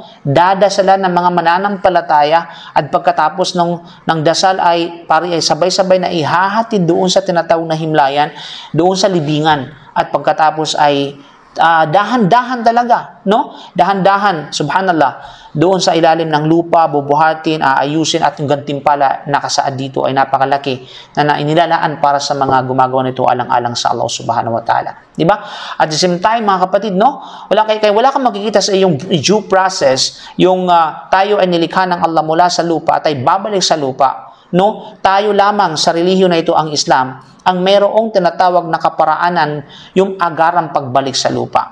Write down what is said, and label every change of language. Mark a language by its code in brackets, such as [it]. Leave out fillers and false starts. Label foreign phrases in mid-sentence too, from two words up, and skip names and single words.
[tl] Dadasalan ng mga mananampalataya, at pagkatapos ng dasal ay sabay-sabay na ihahatid doon sa tinatawag na himlayan, doon sa libingan, at pagkatapos ay dahan-dahan talaga, no? Dahan-dahan, subhanallah, doon sa ilalim ng lupa, bubuhatin, aayusin, at yung gantimpala nakasaad dito ay napakalaki na inilalaan para sa mga gumagawa nito alang-alang sa Allah [ar] سبحانه وتعالى. [tl] Di ba? [en] At the same time, [tl] mga kapatid, no? Wala kang makikita sa iyong [en] due process, [tl] yung tayo ay nilikha ng Allah mula sa lupa at ay babalik sa lupa, no? Tayo lamang sa relihiyon na ito, ang Islam, ang mayroong tinatawag na kaparaanan yung agarang pagbalik sa lupa.